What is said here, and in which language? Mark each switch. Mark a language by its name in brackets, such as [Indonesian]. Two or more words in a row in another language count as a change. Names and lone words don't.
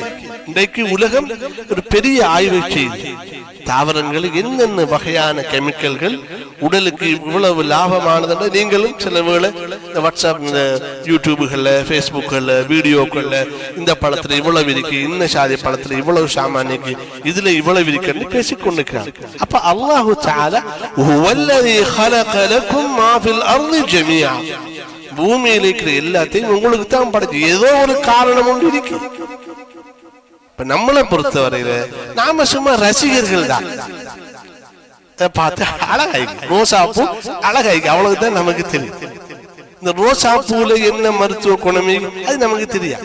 [Tamil] இன்றைக்கு உலகம் ஒரு பெரிய ஆய்வு செய்து தாவரங்களுக்கு என்னென்ன வகையான கெமிக்கல்கள் உடலுக்கு இவ்வளவு லாபமானது. நீங்களும் சில வேளை இந்த வாட்ஸ்அப், இந்த யூடியூபுகள்ல, பேஸ்புக்கள்ல, வீடியோக்கள்ல இந்த பழத்துல இவ்வளவு இருக்கு, இந்த சாதி பழத்துல இவ்வளவு சாமானிக்கு, இதுல இவ்வளவு இருக்குன்னு பேசிக்கொண்டிருக்கிறாங்க. [Arabic] அப்ப الله تعالى هو الذي خلق لكم ما في الارض جميعا, [Tamil] பூமியில இருக்கிற எல்லாத்தையும் உங்களுக்கு தான் படைச்சு, ஏதோ ஒரு காரணம் ஒன்று இருக்கு. இப்ப நம்மளை பொறுத்தவரையில நாம சும்மா ரசிகர்கள் தான். பார்த்து அழகாய்க்கு ரோசா பூ அழகாய்க்கு அவ்வளவுதான் நமக்கு தெரியும். இந்த ரோசா பூல என்ன மருத்துவ குணமே அது நமக்கு தெரியாது.